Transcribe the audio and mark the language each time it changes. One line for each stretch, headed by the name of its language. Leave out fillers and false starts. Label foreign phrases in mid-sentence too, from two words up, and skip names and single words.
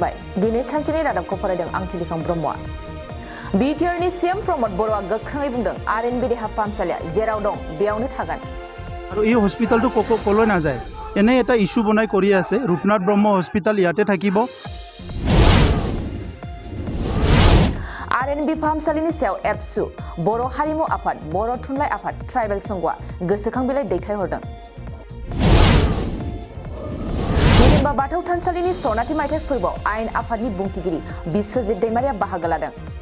Bodo: दिनै सानसेनि रादाबखौ फरायदों आं तिलिखां ब्रह्मआ। बिटिआरनि सीएम प्रमद बर'आ गोख्रोङै बुंदों आरएनबि देहा फाहामसालिया जेराव दं बेयावनो थागोन।
Assamese: আৰু এই হস্পিটেলটো কলৈ নাযায় এনে এটা ইস্যু বনাই কৰি আছে ৰূপনাথ ব্ৰহ্ম হস্পিটেল ইয়াতে থাকিব।
Bodo: आरएनबि फाहामसालिनि सायाव एबसु बर' हारिमु आफाद बर' थुनलाइ आफाद ट्राइबेल संघआ गोसोखां बिलाइ दैथायहरदों। हिडिम्बा बाथौ थानसालिनि सनाथि मायथाइ फोरबोआव आयेन आफादनि बुंथिगिरि बिश्वजित दैमारिया बाहागो लादों।